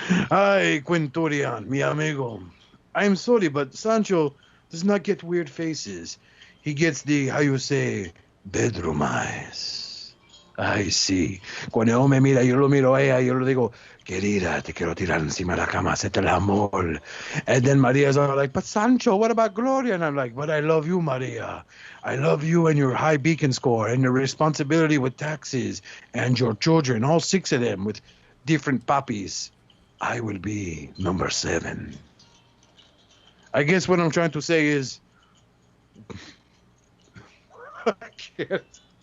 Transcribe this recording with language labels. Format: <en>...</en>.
<es>Ay, Quinturion, mi amigo.</es> <en>I'm sorry, but Sancho does not get weird faces. He gets the, how you say, bedroom eyes. I see.</en> <es>Cuando él me mira, yo lo miro a ella, yo le digo, querida, te quiero tirar encima de la cama, hacerte el amor.</es> <en>And then Maria's all like, but Sancho, what about Gloria? And I'm like, but I love you, Maria. I love you and your high beacon score and your responsibility with taxes and your children, all 6 of them with different puppies. I will be number 7. I guess what I'm trying to say is, I can't.</en>